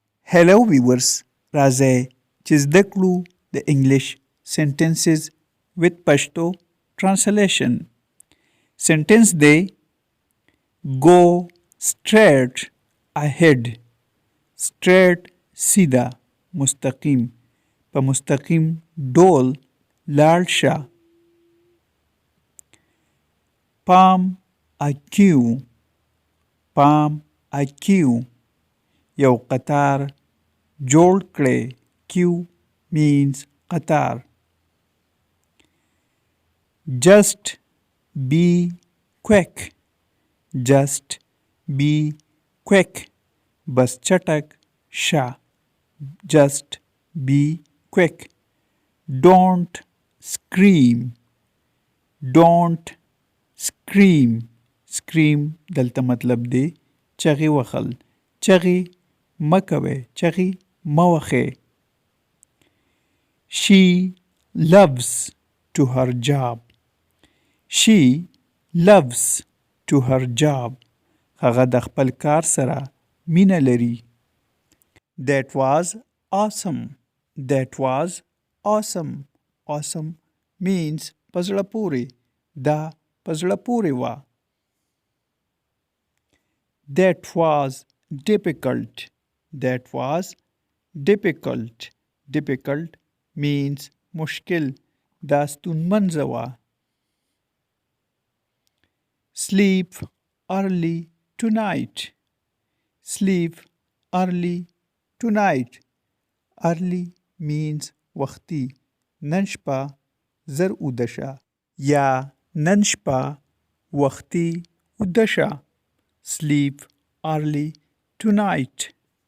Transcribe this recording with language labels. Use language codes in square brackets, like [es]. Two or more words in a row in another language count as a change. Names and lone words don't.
[en] Hello viewers, [ps] راځئ چې زده کړو د [en] English sentences with Pashto translation. Sentence دی Go straight ahead. [ps] Straight سیده مستقیم په مستقیم ډول لاړ شه. [en] Palm IQ. Palm IQ [ps] یو قطار جوړ کړئ. [en] Q means قطار. Just be quick. Just be quick. [ps] بس چټک شه. [en] Just be quick. Don't scream. Don't scream. [ps] Scream دلته مطلب دی چغې وهل. چغې مه کوئ. چغې مه وهئ. [en] She loves to her job. She loves to her job. [ps] هغه د خپل کار سره مینه لري. [en] That was awesome. That was awesome. Awesome means [ps] په زړه پورې. دا په زړه پورې وه. [en] That was difficult. That was difficult. Difficult means مشکل. [ps] دا ستونمنځه وه. [en] Sleep early tonight. Sleep early tonight. Early means وختي. [ps] نن شپه زر اوده شه یا نن شپه وختي اوده شه. [en] Sleep early tonight.